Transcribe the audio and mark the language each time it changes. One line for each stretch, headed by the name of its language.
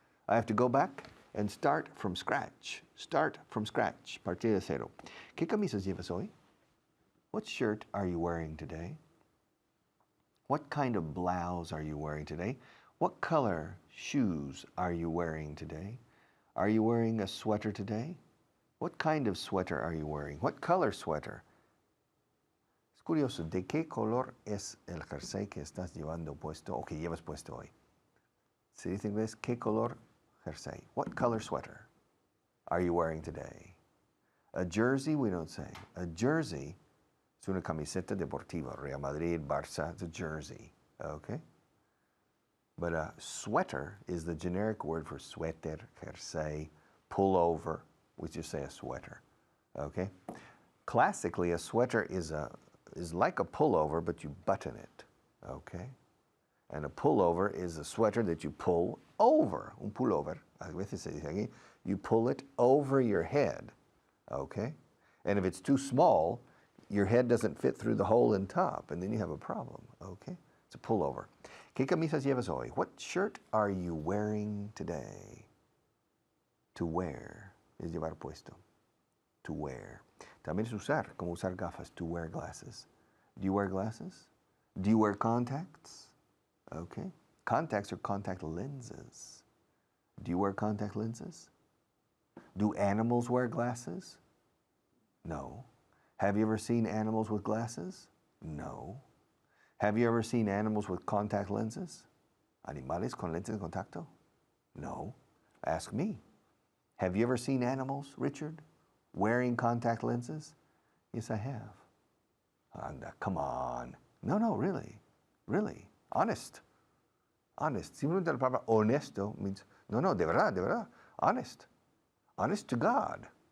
English: I have to go back and start from scratch. Start from scratch.
Spanish: Partir de cero. ¿Qué camisas llevas hoy?
English: What shirt are you wearing today? What kind of blouse are you wearing today? What color shoes are you wearing today? Are you wearing a sweater today? What kind of sweater are you wearing? What color sweater?
Spanish: Es curioso, ¿de qué color es el jersey que estás llevando puesto o que llevas puesto hoy? Se dice en inglés, ¿qué color jersey?
English: What color sweater are you wearing today? A jersey, we don't say.
Spanish: A jersey es una camiseta deportiva. Real Madrid, Barça,
English: it's a jersey, okay? But a sweater is the generic word for suéter, jersey, pullover. We just say a sweater, okay? Classically, a sweater is like a pullover, but you button it, okay? And a pullover is a sweater that you pull over.
Spanish: Un pullover, a veces se dice aquí,
English: you pull it over your head, okay? And if it's too small, your head doesn't fit through the hole in top, and then you have a problem, okay? It's a pullover.
Spanish: ¿Qué camisas llevas hoy?
English: What shirt are you wearing today? To wear
Spanish: es llevar puesto.
English: To wear.
Spanish: También es usar, como usar gafas.
English: To wear glasses. Do you wear glasses? Do you wear contacts? Okay. Contacts are contact lenses. Do you wear contact lenses? Do animals wear glasses? No. Have you ever seen animals with glasses? No. Have you ever seen animals with contact lenses?
Spanish: ¿Animales con lentes de contacto?
English: No. Ask me. Have you ever seen animals, Richard, wearing contact lenses? Yes, I have. Anda, come on. No, really. Really. Honest.
Spanish: Simplemente la palabra honesto means, no, de verdad.
English: Honest. Honest to God.